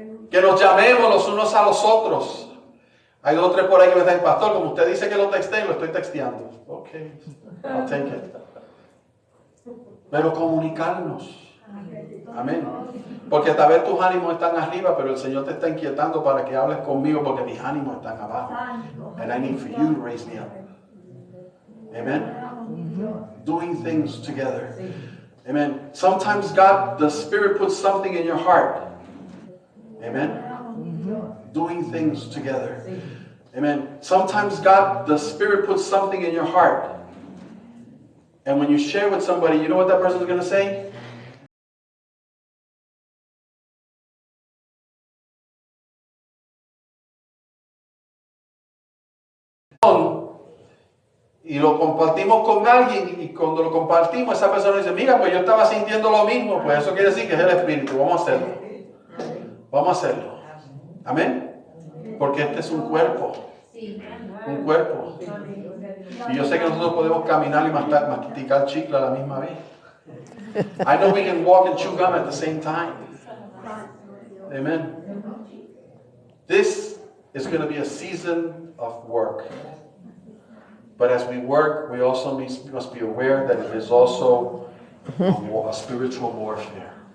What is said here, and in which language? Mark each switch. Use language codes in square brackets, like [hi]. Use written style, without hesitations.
[es] Que nos llamemos los unos a los otros. Hay dos o tres por ahí que me dicen: pastor, como usted dice que lo texté, lo estoy texteando. [en] Ok, I'll take it. [es] Pero comunicarnos. [en] Amén. [es] Porque tal vez tus ánimos están arriba, pero el Señor te está inquietando para que hables conmigo porque mis ánimos están abajo. [en] And I need for you to raise me up. Amen. Doing things together. Amen. Sometimes God, the Spirit puts something in your heart. Amen. Doing things together. Amen. Sometimes God, the Spirit puts something in your heart. And when you share with somebody, you know what that person is going to say? [es] Y lo compartimos con alguien, y cuando lo compartimos, esa persona dice: mira, pues yo estaba sintiendo lo mismo. Pues eso quiere decir que es el Espíritu. Vamos a hacerlo. Vamos a hacerlo. Amén. Porque este es un cuerpo. Un cuerpo. Y yo sé que nosotros podemos caminar y masticar chicle a la misma vez. [en] I know we can walk and chew gum at the same time. Amen. This is going to be a season of work. But as we work, we also must be aware that it is also a spiritual warfare.